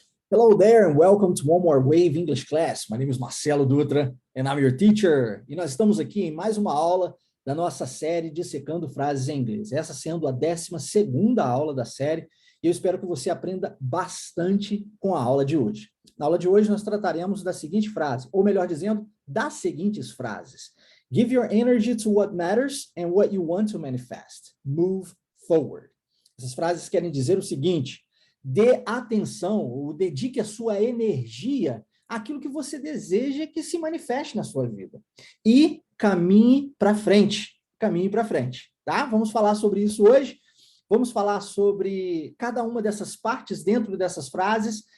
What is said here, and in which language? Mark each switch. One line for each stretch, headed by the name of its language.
English: Hello there and welcome to One More Wave English class. My name is Marcelo Dutra and I'm your teacher.
Portuguese: E nós estamos aqui em mais uma aula da nossa série Dissecando Frases em Inglês. Essa sendo a 12ª aula da série e eu espero que você aprenda bastante com a aula de hoje. Na aula de hoje nós trataremos da seguinte frase, ou melhor dizendo, das seguintes frases.
English: Give your energy to what matters and what you want to manifest. Move forward.
Portuguese: Essas frases querem dizer o seguinte: dê atenção, ou dedique a sua energia àquilo que você deseja que se manifeste na sua vida. E caminhe para frente, tá? Vamos falar sobre isso hoje. Vamos falar sobre cada uma dessas partes dentro dessas frases.